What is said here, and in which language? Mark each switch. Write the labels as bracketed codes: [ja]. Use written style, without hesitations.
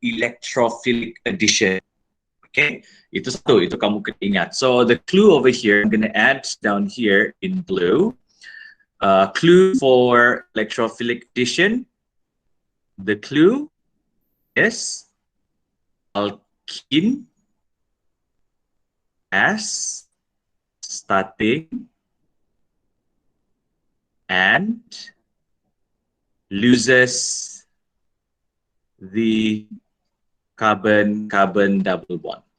[en] Electrophilic addition. [ms] Okay, itu satu, itu kamu kena ingat. [en] So the clue over here, I'm going to add down here in blue. Clue for electrophilic addition. The clue is alkene as starting and loses the carbon-carbon double bond.